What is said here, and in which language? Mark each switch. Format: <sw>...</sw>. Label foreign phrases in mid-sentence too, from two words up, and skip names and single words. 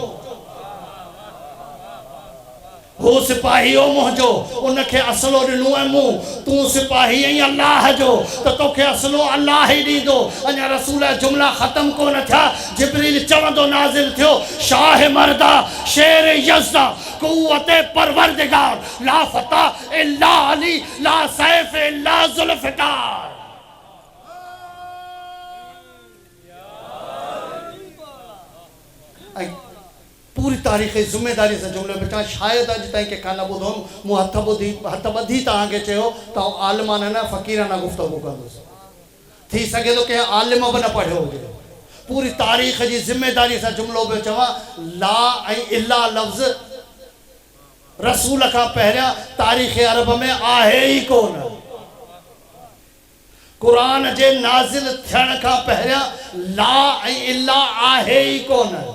<sd>वो सिपाही हो मुंहिंजो उनखे असलो ॾिनो आहे मूं तूं सिपाही ऐं अल्लाह जो त तोखे असलो अल्लाह ई ॾींदो अञा रसूल जुमला ख़तम कोन थिया जिब्रील चवंदो नाज़िल थियो</sd> <fa>شاه مردان شیر یزدان قوت پروردگار</fa> <ar>لا فتى إلا علي لا سيف إلا ذو الفقار</ar> <ur>پوری تاریخ ذمہ داری سے جملے بیٹا</ur> <sd>शायद अॼु ताईं कंहिंखां न ॿुधो मूं हथ ॿधी तव्हांखे चयो त आलिमाना न फ़क़ीराना गुफ़्तगू कंदुसि थी सघे थो कंहिं आलिम बि न पढ़ियो हुजे पूरी तारीख़ जी ज़िम्मेदारी सां जुमिलो पियो चवां ला ऐं इल्ला लफ़्ज़ रसूल खां पहिरियां तारीख़ अरब में आहे ई कोन क़ुरान जे नाज़िल थियण खां पहिरियां ला ऐं इल्ला आहे ई कोन</sd>